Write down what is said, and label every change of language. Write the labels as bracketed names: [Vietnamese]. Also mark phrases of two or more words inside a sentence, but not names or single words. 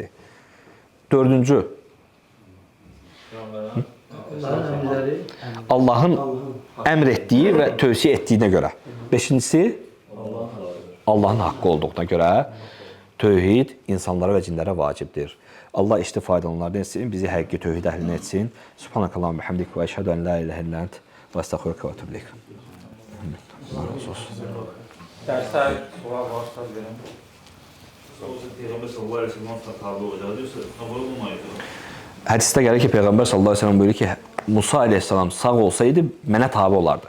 [Azerbaijani] Dördüncü, Allahın əmr etdiyi və tövsiyə etdiyinə görə. Beşincisi, Allahın haqqı olduğuna görə tövhid insanlara və cinlərə vacibdir. Allah işli faydalanlardan etsin, bizi həqiqi tövhid əhlinə etsin. [Arabic] سبحانك اللهم وبحمدك وأشهد أن لا إله إلا أنت وأستغفرك وأتوب إليك. [Azerbaijani] Dərsdə sual varsa verin. Peyğəmbər [Arabic] صلى الله عليه وسلم [Azerbaijani] tabe olacaqsa, tabe olmayacaq. Hədisdə gəlir ki, Peyğəmbər [Arabic] صلى الله عليه وسلم [Azerbaijani] buyurur ki, Musa əleyhissalam sağ olsaydı mənə tabe olardı.